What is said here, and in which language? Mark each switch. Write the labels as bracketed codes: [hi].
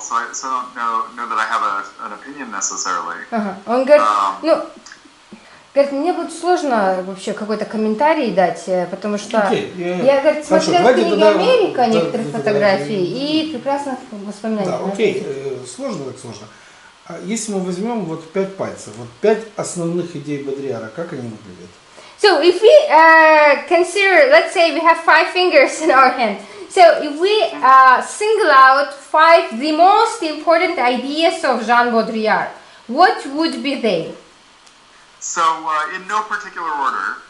[en] So I don't know that I have an opinion necessarily. [ru] Он говорит, говорит, мне будет сложно вообще какой-то комментарий дать, потому что я, говорит, смотрела книги Америка, некоторых фотографий и прекрасных воспоминаний. Да, окей, сложно так сложно. Если мы возьмем вот 5 пальцев, вот 5 основных идей Бодрийяра, как они выглядят? [en] So if we consider, let's say we have 5 fingers in our hand. So if we single out 5 the most important ideas of Жан Бодрийяр, what would be they? So in no particular order.